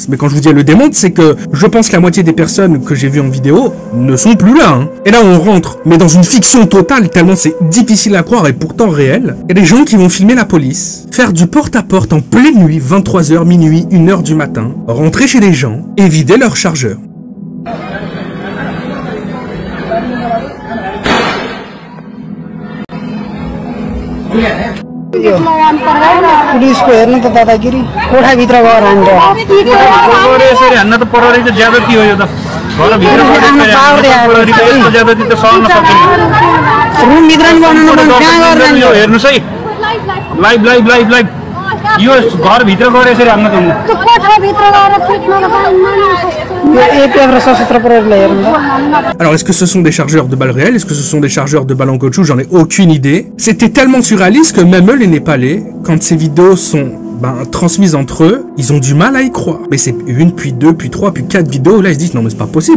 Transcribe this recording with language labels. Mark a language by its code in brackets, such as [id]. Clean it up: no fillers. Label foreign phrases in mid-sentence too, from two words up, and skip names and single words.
[fr] Mais quand je vous dis elle le démonte, c'est que je pense que la moitié des personnes que j'ai vues en vidéo ne sont plus là. Et là, on rentre, mais dans une fiction totale, tellement c'est difficile à croire et pourtant réel. Il y a des gens qui vont filmer la police, faire du porte-à-porte en pleine nuit, 23h, minuit, 1h du matin, rentrer chez les gens et vider leur chargeur. [ne] पुलिसको हेर्नु त दादागिरी कोठाभित्र गएर हान्न त प्रहरी त ज्यादती हो यो त रुमभित्र नि बनाउनु कहाँ गरेर हेर्नुस् है लाइभ यो घरभित्र गएर यसरी हान्न त कोठाभित्र [fr] Alors, est-ce que ce sont des chargeurs de balles réelles? Est-ce que ce sont des chargeurs de balles en caoutchouc? J'en ai aucune idée. C'était tellement surréaliste que même eux, les Népalais, quand ces vidéos sont transmises entre eux, ils ont du mal à y croire. Mais c'est une, puis deux, puis trois, puis quatre vidéos. Là, ils se disent non mais c'est pas possible.